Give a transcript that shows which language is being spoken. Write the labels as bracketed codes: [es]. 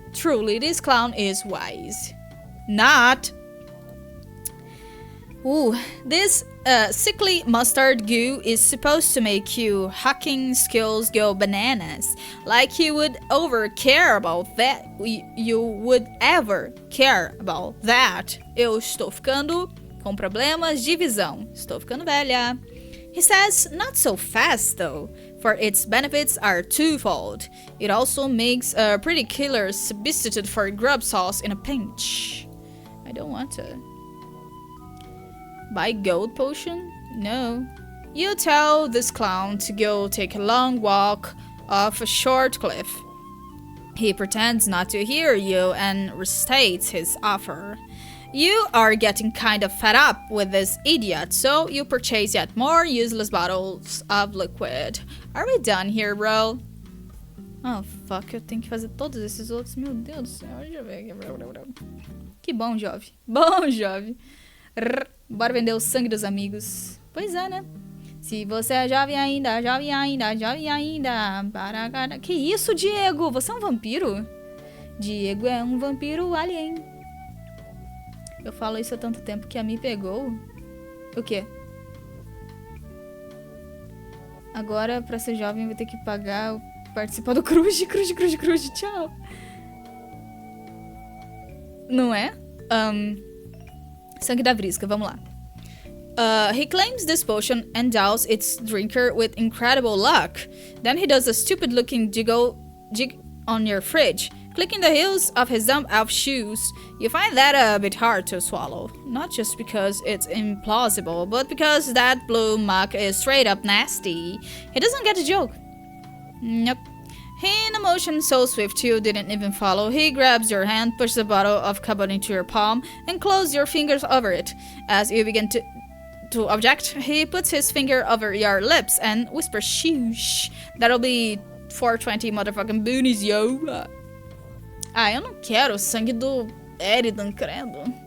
[en] Truly, this clown is wise. Not. Ooh, this sickly mustard goo is supposed to make you hacking skills go bananas. Like you would ever care about that. You would ever care about that. [pt] Eu estou ficando com problemas de visão. Estou ficando velha. [en] He says, not so fast though, for its benefits are twofold. It also makes a pretty killer substitute for grub sauce in a pinch. I don't want to. Buy gold potion? No. You tell this clown to go take a long walk off a short cliff. He pretends not to hear you and restates his offer. You are getting kind of fed up with this idiot, so you purchase yet more useless bottles of liquid. Are we done here, bro? Oh, fuck, [pt] eu tenho que fazer todos esses outros. Meu Deus do céu, deixa eu ver aqui. Que bom, jovem. Bom, jovem. Bora vender o sangue dos amigos. Pois é, né? Se você é jovem ainda, jovem ainda, jovem ainda. Para. Que isso, Diego? Você é um vampiro? Diego é um vampiro alien. Eu falo isso há tanto tempo que a me pegou. O quê? Agora, pra ser jovem, vai ter que pagar, participar do Cruz. Tchau. Não é? Sangue da Vrisca, vamos lá. [en] He claims this potion endows its drinker with incredible luck. Then he does a stupid-looking jig on your fridge, clicking the heels of his dumb elf shoes. You find that a bit hard to swallow. Not just because it's implausible, but because that blue muck is straight up nasty. He doesn't get the joke. Nope. In a motion so swift you didn't even follow, he grabs your hand, pushes a bottle of Cabot into your palm, and closes your fingers over it. As you begin to object, he puts his finger over your lips and whispers, "Shoosh. That'll be 420 motherfucking boonies, yo." [pt] Eu não quero o sangue do Eridan, credo.